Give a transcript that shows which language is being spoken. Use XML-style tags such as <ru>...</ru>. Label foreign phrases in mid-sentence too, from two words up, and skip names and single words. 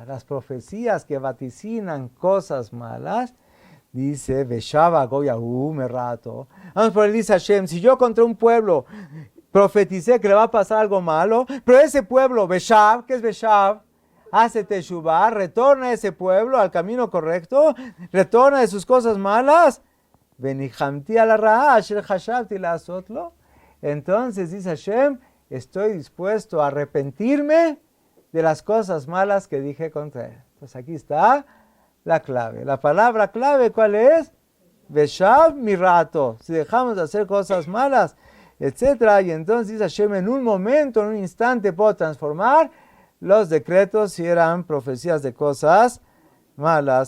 <es>Las profecías que vaticinan cosas malas, dice,</es> <he>Veshava Goyahu Merato.</he> <es>Vamos por el dice Hashem, si yo contra un pueblo profeticé que le va a pasar algo malo, pero ese pueblo, Veshav, ¿qué es Veshav? Hace Teshuvah, retorna a ese pueblo al camino correcto, retorna de sus cosas malas,</es> <he>Venijamti ala ra'a asher hashavti la'asotlo.</he> <es>Entonces dice Hashem, estoy dispuesto a arrepentirme de las cosas malas que dije contra él. Pues aquí está la clave. La palabra clave, ¿cuál es?</es> <he>Veshav mirato.</he> <es>Si dejamos de hacer cosas malas, etc. Y entonces dice Hashem, en un momento, en un instante, puedo transformar los decretos si eran profecías de cosas malas.</es>